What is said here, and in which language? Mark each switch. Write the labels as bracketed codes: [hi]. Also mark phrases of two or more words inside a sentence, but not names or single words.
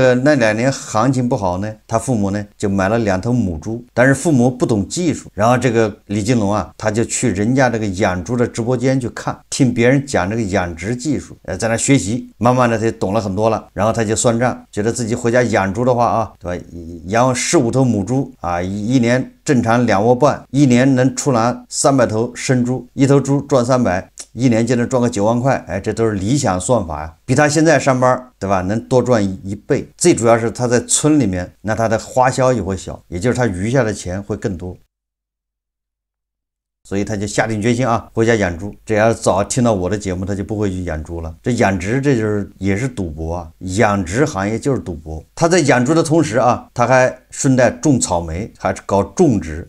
[zh] 2 年行情不好呢，他父母呢就買了2頭母豬，但是父母不懂技術，然後這個李金龍他就去人家這個養豬的直播間去看，聽別人講這個養殖技術，在那學習，慢慢的他就懂了很多了，然後他就算賬，覺得自己回家養豬的話對吧，養15頭母豬一年正常2窩半，一年能出欄300頭生豬，一頭豬賺300，一年就能賺個9萬塊。這都是理想算法比他現在上班對吧能多賺1倍。最主要是他在村裡面，那他的花銷也會小，也就是他餘下的錢會更多。所以他就下定決心回家養豬。這要是早聽到我的節目，他就不會去養豬了。這養殖這就是也是賭博养殖行業就是賭博， 他在養豬的同時啊，他還順帶種草莓，還是搞種植。